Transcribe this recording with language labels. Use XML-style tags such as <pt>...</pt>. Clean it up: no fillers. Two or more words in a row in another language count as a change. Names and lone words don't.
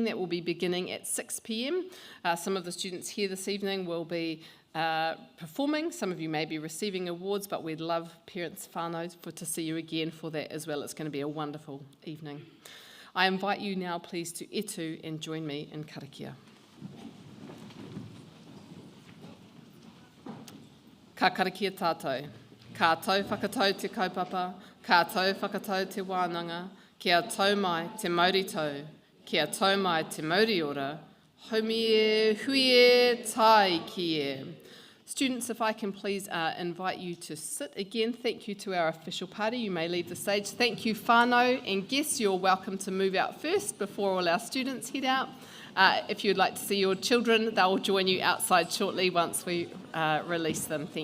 <en>That will be beginning at 6 p.m. Some of the students here this evening will be performing. Some of you may be receiving awards, but we'd love parents whānau to see you again for that as well. It's going to be a wonderful evening. I invite you now please to etu and join me in karakia.</en> <mi>Ka karakia tātou. Ka tau whakatau te kaupapa, ka tau whakatau te wānanga, kia tau mai te maurito, kia tau mai te mauriora, haumie huie tai kie.</mi> <en>Students, if I can please invite you to sit again. Thank you to our official party. You may leave the stage. Thank you, whānau, and guests, you're welcome to move out first before all our students head out. If you'd like to see your children, they'll join you outside shortly once we release them.</en>